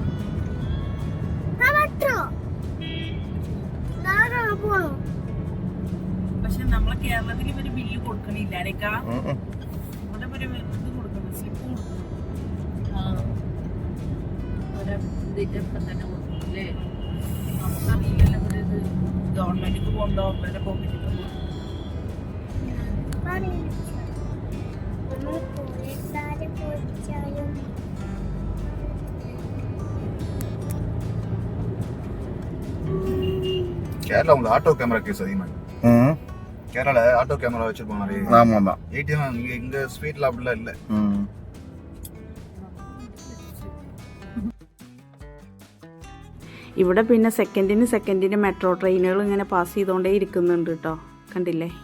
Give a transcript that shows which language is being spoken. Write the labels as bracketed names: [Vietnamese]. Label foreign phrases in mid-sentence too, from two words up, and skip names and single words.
[Malayalam] പക്ഷെ നമ്മളെ കേരളത്തിൽ ഇവര് ബില്ല് കൊടുക്കണില്ല. ഇവിടെ ഒരു ഇത് കൊടുക്കണം, സ്ലിപ്പ് കൊടുക്കണം. തന്നെ കൊടുക്കില്ലേ? നമുക്കറിയില്ലല്ലോ ഇവിടെ ഇത് ഗവൺമെന്റിക്ക് പോകണ്ടോ അവരുടെ പോക്കറ്റിൽ [Tamil] கேரளா உங்களுக்கு [English] auto camera case [Tamil] அதிகமாக கேரளால [English] auto camera [Tamil] வச்சிருப்பாங்க நிறைய. ஆமாம் ஏடிஎம் இங்க ஸ்ட்ரீட்ல அப்படிலாம் இல்லை. [Malayalam] ഇവിടെ പിന്നെ സെക്കൻഡിന് മെട്രോ ട്രെയിനുകൾ ഇങ്ങനെ പാസ് ചെയ്തുകൊണ്ടേ ഇരിക്കുന്നുണ്ട് കേട്ടോ. കണ്ടില്ലേ?